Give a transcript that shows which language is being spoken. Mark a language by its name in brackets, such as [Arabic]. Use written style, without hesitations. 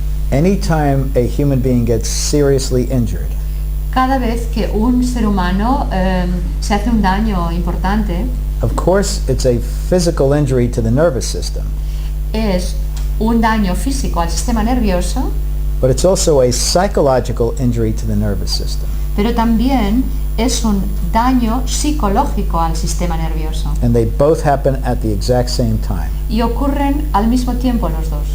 [English] Anytime a human being gets seriously injured, [Spanish] Cada vez que un ser humano se hace un daño importante, [English] of course it's a physical injury to the nervous system, [Spanish] es un daño físico al sistema nervioso, [English] but it's also a psychological injury to the nervous system. [Spanish] pero también es un daño psicológico al sistema nervioso. [English] And they both happen at the exact same time. [Spanish] Y ocurren al mismo tiempo los dos.